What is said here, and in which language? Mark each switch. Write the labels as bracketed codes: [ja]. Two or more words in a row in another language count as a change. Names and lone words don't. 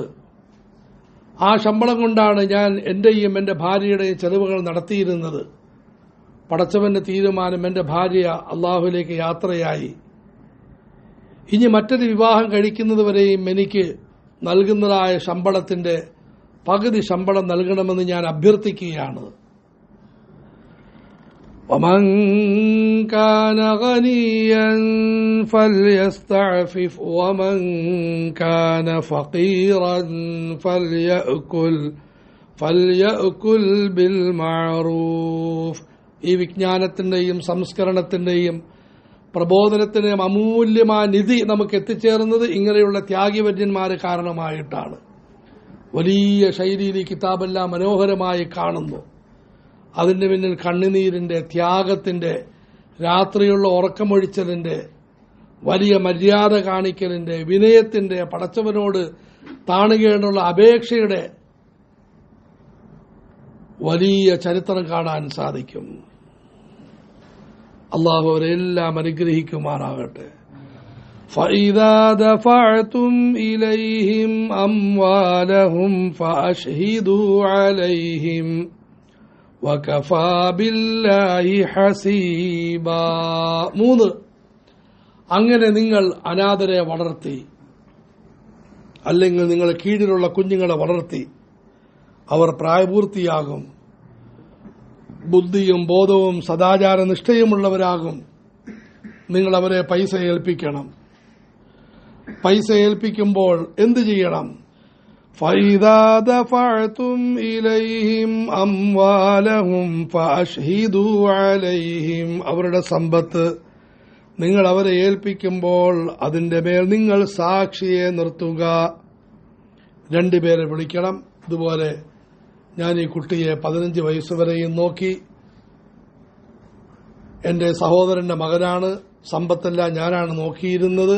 [ml] ആ ശമ്പളം കൊണ്ടാണ് ഞാൻ എന്റെയും എന്റെ ഭാര്യയുടെയും ചെലവുകൾ നടത്തിയിരുന്നത്. പടച്ചവന്റെ തീരുമാനം, എന്റെ ഭാര്യ അള്ളാഹുവിലേക്ക് യാത്രയായി. ഇനി മറ്റൊരു വിവാഹം കഴിക്കുന്നതുവരെയും എനിക്ക് നൽകുന്നതായ ശമ്പളത്തിന്റെ പകുതി ശമ്പളം നൽകണമെന്ന് ഞാൻ അഭ്യർത്ഥിക്കുകയാണ്. [ar] ومن كان غنيا فليستعفف ومن كان فقيرا فليأكل بالمعروف. [ml] ഈ വിജ്ഞാനത്തിന്റെയും സംസ്കരണത്തിന്റെയും പ്രബോധനത്തിന്റെയും അമൂല്യമായ നിധി നമുക്ക് എത്തിച്ചേർന്നത് ഇങ്ങനെയുള്ള ത്യാഗിവര്യന്മാര് കാരണമായിട്ടാണ്. വലിയ ശൈലിയിൽ ഈ കിതാബെല്ലാം മനോഹരമായി കാണുന്നു. അതിന്റെ പിന്നിൽ കണ്ണുനീരിന്റെ, ത്യാഗത്തിന്റെ, രാത്രിയുള്ള ഉറക്കമൊഴിച്ചതിന്റെ, വലിയ മര്യാദ കാണിക്കലിന്റെ, വിനയത്തിന്റെ, പടച്ചവനോട് താണുകേണ്ടുള്ള അപേക്ഷയുടെ വലിയ ചരിത്രം കാണാൻ സാധിക്കും. അള്ളാഹു അവരെല്ലാം അനുഗ്രഹിക്കുമാറാകട്ടെ. [ar] فَإِذَا دَفَعْتُمْ إِلَيْهِمْ أَمْوَالَهُمْ فَأَشْهِدُوا عَلَيْهِمْ وَكَفَى بِاللَّهِ حَسِيبًا. 3. [ml] അങ്ങനെ നിങ്ങൾ അനാഥരെ വളർത്തി, അല്ലെങ്കിൽ നിങ്ങളുടെ കീഴിലുള്ള കുഞ്ഞുങ്ങളെ വളർത്തി, അവർ പ്രായപൂർത്തിയാകും, ബുദ്ധിയും ബോധവും സദാചാര നിഷ്ഠയുമുള്ളവരാകും. നിങ്ങൾ അവരെ പൈസ ഏൽപ്പിക്കണം. പൈസ ഏൽപ്പിക്കുമ്പോൾ എന്ത് ചെയ്യണം? [ar] فَإِذَا دَفَعْتُمْ إِلَيْهِمْ أَمْوَالَهُمْ فَأَشْهِدُوا عَلَيْهِمْ. [ml] അവരുടെ സമ്പത്ത് നിങ്ങൾ അവരെ ഏൽപ്പിക്കുമ്പോൾ അതിന്റെ മേൽ നിങ്ങൾ സാക്ഷിയെ നിർത്തുക. 2 പേരെ വിളിക്കണം. ഇതുപോലെ ഞാൻ ഈ കുട്ടിയെ 15 വയസ്സുവരെയും നോക്കി, എന്റെ സഹോദരന്റെ മകനാണ്, സമ്പത്തെല്ലാം ഞാനാണ് നോക്കിയിരുന്നത്.